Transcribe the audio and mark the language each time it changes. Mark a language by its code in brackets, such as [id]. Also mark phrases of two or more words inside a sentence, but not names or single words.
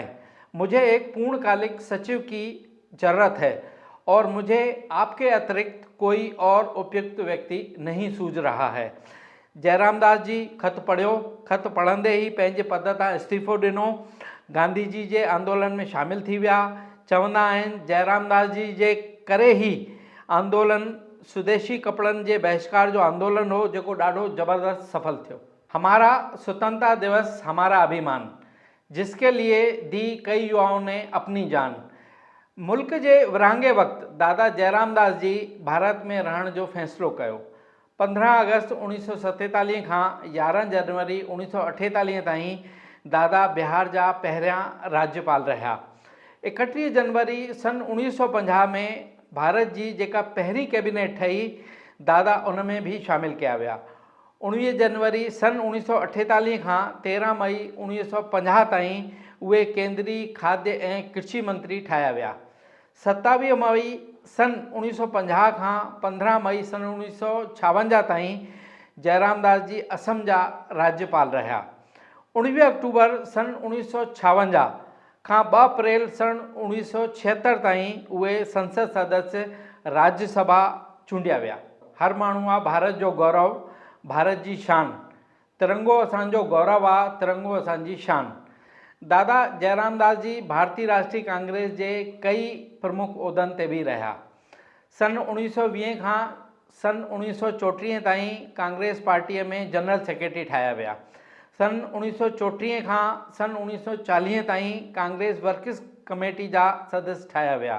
[hi] मुझे एक पूर्णकालिक सचिव की ज़रूरत है और मुझे आपके अतिरिक्त कोई और उपयुक्त व्यक्ति नहीं सूझ रहा है। [sd] जयराम दास जी खत पढ़ियो, खत पढ़ंदे ही पंहिंजे पद तां इस्तीफ़ो ॾिनो, गांधी जी जे आंदोलन में शामिल थी विया। चवंदा आहिनि जयराम दास जी जे करे ही आंदोलन स्वदेशी कपड़न के बहिष्कार जो आंदोलन हो, जो ॾाढो ज़बरदस्त सफल थियो। [hi] हमारा स्वतंत्रता दिवस हमारा अभिमान, जिसके लिए दी कई युवाओं ने अपनी जान। [sd] मुल्क के विरहांगे वक्त दादा जयराम दास जी भारत में रहण जो फैसलो कयो। 15 अगस्त 1947 का 11 जनवरी 1948 ताईं दादा बिहार जा पहिरियां राज्यपाल रहा। 31 जनवरी सन 1950 में भारत जी जेका पहिरीं कैबिनेट ठही, दादा उन में भी शामिल किया विया। 19 जनवरी सन 1948 का 13 मई 1950 ताईं उहे केंद्रीय खाद्य ऐं कृषि मंत्री ठाया विया। 27 मई सन 1950 का 15 मई सन 1956 ताईं जयराम दास जी असम जा राज्यपाल रहा। 19 अक्टूबर सन 1956 का 2 अप्रैल सन 1976 ताईं उहे संसद सदस्य राज्यसभा चूंडिया विया। हर माण्हू आहे भारत जो गौरव, भारत जी शान, तिरंगो असांजो गौरव आहे, तिरंगो असांजी शान। दादा जयराम दास जी भारतीय राष्ट्रीय कांग्रेस के कई प्रमुख उहदनि ते भी रहा। सन 1920 का सन 1934 ताईं कांग्रेस पार्टी में जनरल सेक्रेटरी ठाया विया। सन 1934 का सन 1940 ताईं कांग्रेस वर्किंग कमेटी जा सदस्य ठाया विया।